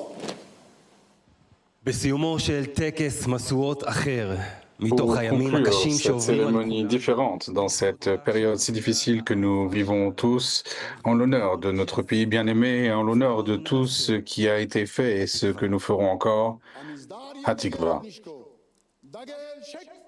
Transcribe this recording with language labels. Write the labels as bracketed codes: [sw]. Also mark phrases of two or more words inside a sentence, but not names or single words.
[he] בסיומו של טקס משואות אחר, [fr] Pour conclure cette cérémonie différente dans cette période si difficile que nous vivons tous, en l'honneur de notre pays bien-aimé et en l'honneur de tout ce qui a été fait et ce que nous ferons encore, Hatikva. [he] דגל שקט.